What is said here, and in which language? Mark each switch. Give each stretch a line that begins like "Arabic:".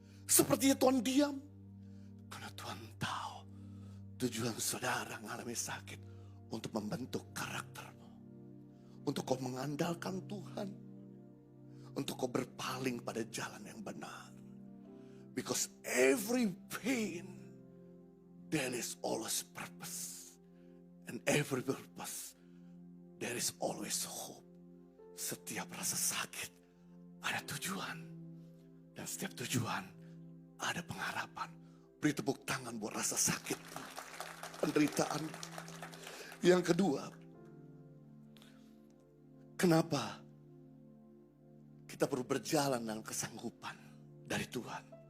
Indonesian: Sepertinya Tuhan diam? Karena Tuhan tahu tujuan saudara mengalami sakit untuk membentuk karaktermu. Untuk kau mengandalkan Tuhan. Untuk kau berpaling pada jalan yang benar.
English: Because every pain, there is always purpose. And every purpose, there is always hope.
Indonesian: Setiap rasa sakit ada tujuan. Dan setiap tujuan ada pengharapan. Beri tepuk tangan buat rasa sakit, penderitaan. Yang kedua, kenapa kita perlu berjalan dalam kesanggupan dari Tuhan?